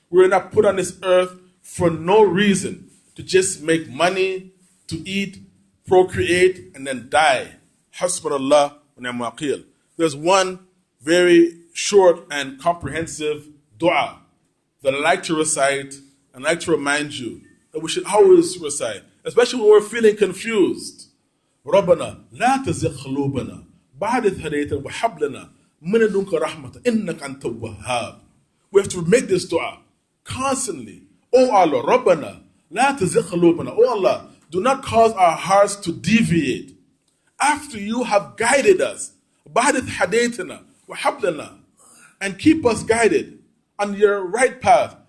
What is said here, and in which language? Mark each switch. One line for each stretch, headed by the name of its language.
English: We were not put on this earth for no reason, to just make money, to eat, procreate, and then die.
Arabic: Hasbunallah wa ni'mal wakeel.
English: There's one very short and comprehensive dua that I like to recite and I like to remind you that we should always recite, especially when we're feeling confused.
Arabic: ربنا لا تزغ قلوبنا بعد إذ هديتنا وهب لنا من لدنك رحمة إنك أنت الوهاب.
English: We have to make this dua constantly. Oh Allah,
Arabic: ربنا لا تزغ قلوبنا.
English: Oh Allah, do not cause our hearts to deviate after you have guided us.
Arabic: بعد إذ هديتنا وهب لنا,
English: and keep us guided on your right path.